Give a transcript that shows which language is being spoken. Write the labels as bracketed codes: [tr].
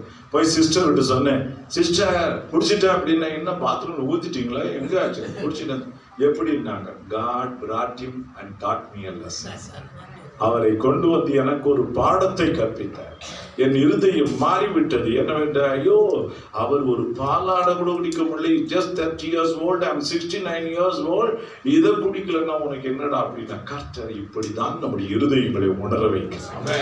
[ta] போய் சிஸ்டர் கிட்ட சொன்னேன், சிஸ்டர் குடிச்சிட்டேன் அப்படின்னா, என்ன பாத்ரூம்ல ஊத்திட்டீங்களா, எங்க ஆச்சு? குடிச்சிட்டேன். எப்படின்னாங்க, [en] God brought him and taught me a lesson. [ta] அவரை கொண்டு வந்து எனக்கு ஒரு பாடத்தை கற்பித்தார். என் இருதயம் மாறிவிட்டது. என்னவென்ற, ஐயோ அவர் ஒரு பாலாட கூட குடிக்க முடியல, [en] just 30 years old, [ta] I'm 69 years old, இதை குடிக்கலன்னா உனக்கு என்னடா அப்படின்னா, கர்த்தர் இப்படிதான் நம்முடைய இருதயங்களை உணர வைக்கிறார்.